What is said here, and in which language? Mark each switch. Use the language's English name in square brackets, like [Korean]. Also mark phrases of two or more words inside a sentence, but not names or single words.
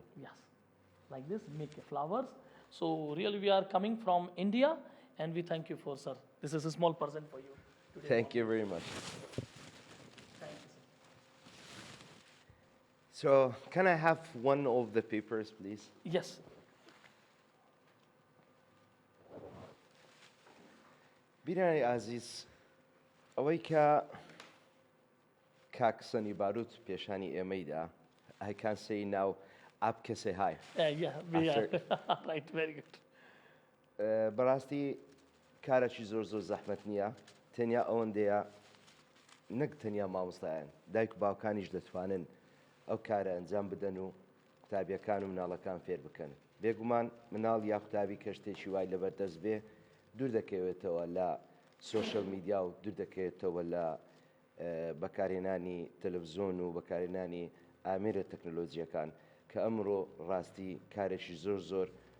[English] Yes, like this, make a flowers. So really we are coming from India, and we thank you for, sir. This is a small present for you today. Thank you very much. Thank you, sir. So, can I have one of the papers, please? Yes, [Central Kurdish] بیرانی ئازیز ئەوەی کە کاک سەنی باروت پێشانی ئێمەیدا [English] I can say now [Central Kurdish] ئاب کەسێ های [English] yeah, we are. Right, very good. [Central Kurdish] بەڕاستی کارێکی زۆر زۆر زەحمەت نییە تەنیا ئەوەندەیە نەک تەنیا مامۆستایان دایک و باوکانیش دەتوانن ئەو کارە ئەنجام بدەن و قوتابیەکان و مناڵەکان فێر بکەن بێگومان مناڵ یا قوتابی کە شتێکی وای لەبەردەست بێ دوور دەکەوێتەوە لە [English] social media [Central Kurdish] و دوور دەکەوێتەوە لە بەکارهێنانی تەلەڤیزۆن و بەکارهێنانی ئامێرە تەکنۆلۆجیەکان کە ئەمڕۆ ڕاستی کارێکی زۆر زۆر